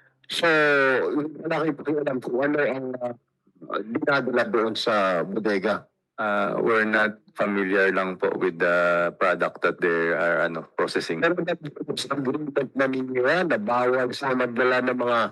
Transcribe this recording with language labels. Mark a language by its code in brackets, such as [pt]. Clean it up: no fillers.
[tl] So, wala kayo pakialam kung ano ang dinadala doon sa bodega. [en] We're not familiar [tl] lang po [en] with the product that they are processing. [tl] Pero sa agreement na ninyo na bawal sa magdala ng mga